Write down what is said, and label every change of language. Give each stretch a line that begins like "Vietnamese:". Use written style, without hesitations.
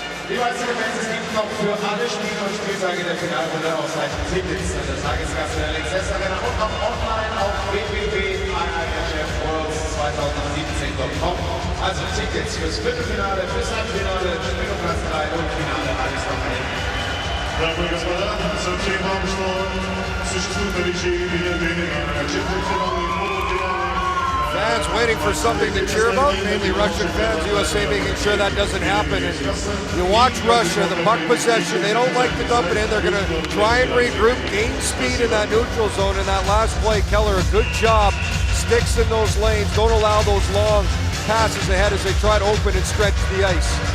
German: Die weiteren Events, es gibt noch für alle Spiele und Spieltage der Finalrunde ausreichend Tickets an der Tageskasse der LXS Arena und auch online auf www.IIHFworlds2017.com. Also Tickets fürs Viertelfinale, fürs Halbfinale, Spiel um Platz 3 und Finale, alles noch ein.
Russian: Дамы и господа, сообщаем вам, что существуют наличие билеты на четвертьфиналы и полуфиналы.
English: Fans waiting for something to cheer about, mainly Russian fans. USA making sure that doesn't happen. And you watch Russia, the puck possession, they don't like to dump it in. They're going to try and regroup, gain speed in that neutral zone. In that last play, Keller, a good job, sticks in those lanes, don't allow those long passes ahead as they try to open and stretch the ice.